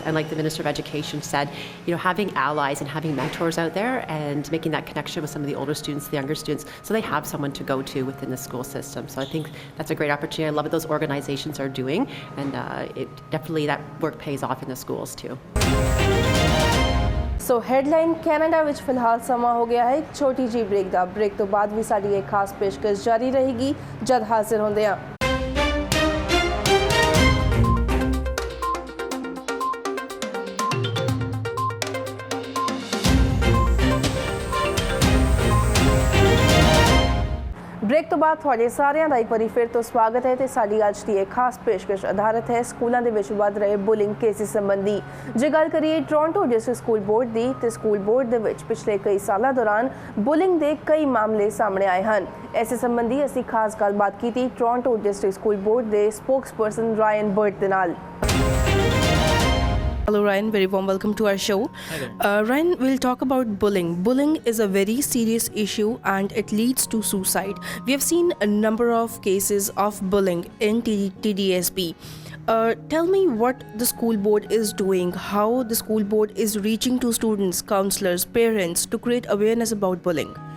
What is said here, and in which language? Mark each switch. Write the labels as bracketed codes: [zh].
[en] And like the Minister of Education said, having allies and having mentors out there and making that connection with some of the older students, the younger students, so they have someone to go to within the school system. So I think that's a great opportunity. I love what those organizations are doing, and it definitely, that work pays off in the schools too. [pa] So headline Canada ਵਿੱਚ ਫਿਲਹਾਲ ਸਮਾਂ ਹੋ ਗਿਆ ਹੈ ਇੱਕ ਛੋਟੀ ਜਿਹੀ break ਦਾ। Break ਤੋਂ ਬਾਅਦ ਵੀ ਸਾਡੀ ਇੱਕ ਖਾਸ ਪੇਸ਼ਕਸ਼ ਜਾਰੀ ਰਹੇਗੀ ਜਦ ਹਾਜ਼ਰ ਹੁੰਦੇ ਹਾਂ। ਬ੍ਰੇਕ ਤੋਂ ਬਾਅਦ ਤੁਹਾਡੇ ਸਾਰਿਆਂ ਦਾ ਇੱਕ ਵਾਰੀ ਫਿਰ ਤੋਂ ਸਵਾਗਤ ਹੈ ਤੇ ਸਾਡੀ ਅੱਜ ਦੀ ਇਹ ਖਾਸ ਪੇਸ਼ਕਸ਼ ਆਧਾਰਿਤ ਹੈ ਸਕੂਲਾਂ ਦੇ ਵਿੱਚ ਵੱਧ ਰਹੇ ਬੁਲਿੰਗ ਕੇਸਿਸ ਸੰਬੰਧੀ। ਜੇ ਗੱਲ ਕਰੀਏ ਟੋਰਾਂਟੋ ਡਿਸਟ੍ਰਿਕਟ ਸਕੂਲ ਬੋਰਡ ਦੀ ਤੇ ਸਕੂਲ ਬੋਰਡ ਦੇ ਵਿੱਚ ਪਿਛਲੇ ਕਈ ਸਾਲਾਂ ਦੌਰਾਨ ਬੁਲਿੰਗ ਦੇ ਕਈ ਮਾਮਲੇ ਸਾਹਮਣੇ ਆਏ ਹਨ। ਇਸੇ ਸੰਬੰਧੀ ਅਸੀਂ ਖਾਸ ਗੱਲਬਾਤ ਕੀਤੀ ਟੋਰਾਂਟੋ ਡਿਸਟ੍ਰਿਕਟ ਸਕੂਲ ਬੋਰਡ ਦੇ ਸਪੋਕਸਪਰਸਨ ਰਾਇਨ ਬਰਟ ਦੇ ਨਾਲ। [en] Hello Ryan, very warm welcome to our show. Ryan, we'll talk about bullying. Bullying is a very serious issue and it leads to suicide. We have seen a number of cases of bullying in TDSB. Tell me what the school board is doing, how the school board is reaching to students, counselors, parents to create awareness about bullying.